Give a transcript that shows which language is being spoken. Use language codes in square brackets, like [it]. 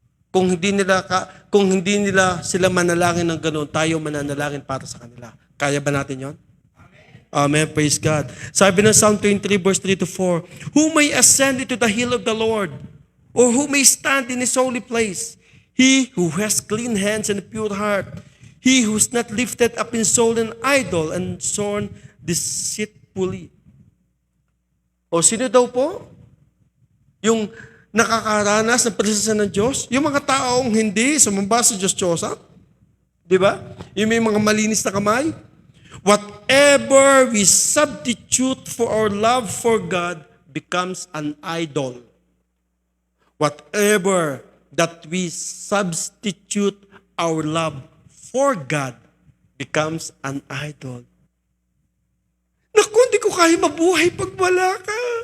[tl] Kung hindi nila sila manalangin ng ganoon, tayo mananalangin para sa kanila. Kaya ba natin 'yon? Amen. [en] Praise God. [tl] Sabi ng [en] Psalm 23 verse 3 to 4, who may ascend into the hill of the Lord, or who may stand in His holy place? He who has clean hands and a pure heart, he who is not lifted up in soul and idol and sworn deceitfully. [tl] O sino daw po? Yung nakakaranas ng presensya ng Diyos? Yung mga taong hindi sumamba sa Diyos-Diyosa? Di ba? Yung may mga malinis na kamay? [en] Whatever we substitute for our love for God becomes an idol. Whatever that we substitute our love for God becomes an idol. [tl] Naku, hindi ko kaya mabuhay pag wala ka.